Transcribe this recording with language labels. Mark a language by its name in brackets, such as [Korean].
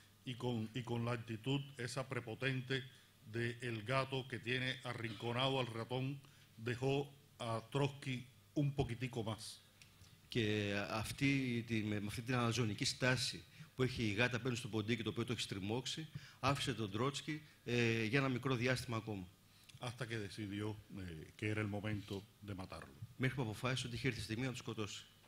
[Spanish] Y con la actitud esa prepotente de el gato que tiene arrinconado al ratón, dejó a Trotsky un poquitico más. [Greek] Και με αυτή την αναζωνική στάση που έχει η γάτα απέναντι στο ποντίκι το οποίο το έχει στριμώξει, άφησε τον Τρότσκι για ένα μικρό διάστημα ακόμα. [Spanish] Hasta que decidió que era el momento de matarlo. [Greek] Μέχρι που αποφάσισε ότι είχε έρθει η στιγμή να τον σκοτώσει.